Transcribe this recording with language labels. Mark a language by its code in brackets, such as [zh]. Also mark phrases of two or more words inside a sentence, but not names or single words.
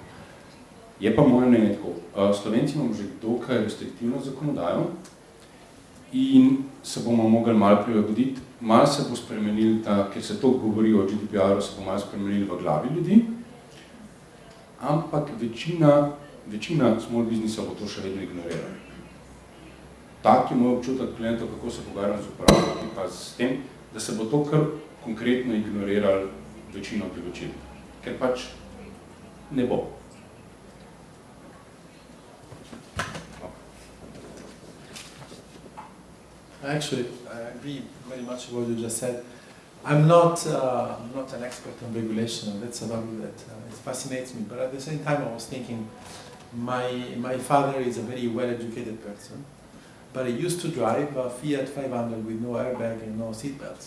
[sl] Je pa moje mnenje tako, Slovenci imamo že dokaj restriktivno zakonodajo in se bomo mogli malo prilagoditi, malo se bo spremenili, ker se to govori o GDPR-u, se bo malo spremenili v glavi ljudi, ampak večina [en] small businessa [sl] bo to še vedno ignorirala. Tak je moj občutek klientov, kako se pogovarjam z uporabniki, pa s tem, da se bo to kar konkretno ignoriralo večino priporočil, ker pač ne bo. [en] Actually, I agree very much with what you just said. I'm not an expert on regulation, and that's a topic that it fascinates me. But at the same time, I was thinking, my father is a very well-educated person, but he used to drive a Fiat 500 with no airbag and no seatbelts.